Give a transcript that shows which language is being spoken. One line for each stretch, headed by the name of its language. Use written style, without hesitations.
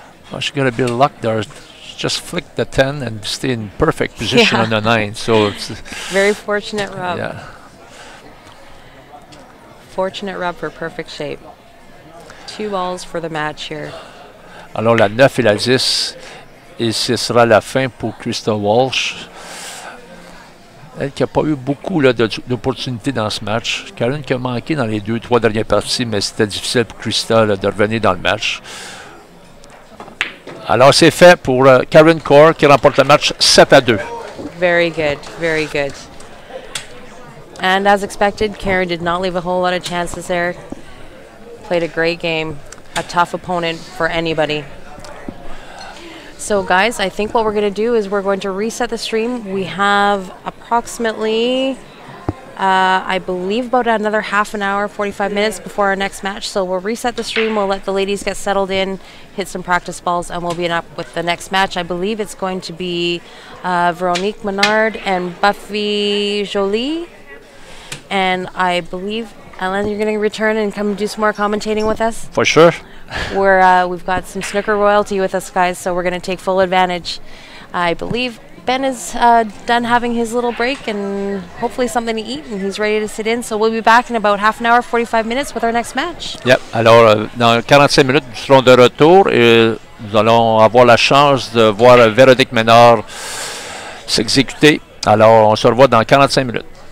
English: Well, she got a bit of luck there. She just flicked the 10 and stay in perfect position on the 9. So it's very fortunate rub. Yeah. Fortunate rub for perfect shape. 2 balls for the match here.
French: Alors la 9 et la 10, et ce sera la fin pour Krista Walsh. Elle qui n'a pas eu beaucoup d'opportunités dans ce match. Karen qui a manqué dans les 2-3 dernières parties, mais c'était difficile pour Krista de revenir dans le match. Alors c'est fait pour Karen Core qui remporte le match 7-2.
English: Very good, very good. And as expected, Karen did not leave a whole lot of chances there. Played a great game. A tough opponent for anybody. So guys, I think what we're going to do is we're going to reset the stream. We have approximately, I believe, about another half an hour, 45 minutes before our next match. So we'll reset the stream. We'll let the ladies get settled in, hit some practice balls, and we'll be up with the next match. I believe it's going to be Veronique Menard and Buffy Jolie. And I believe, Alan, you're going to return and come do some more commentating with us? For sure. We've got some snooker royalty with us, guys, so we're going to take full advantage. I believe Ben is done having his little break and hopefully something to eat, and he's ready to sit in. So we'll be back in about half an hour, 45 minutes with our next match. Yep.
French: Alors, dans 45 minutes, nous serons de retour et nous allons avoir la chance de voir Véronique Ménard s'exécuter. Alors, on se revoit dans 45 minutes.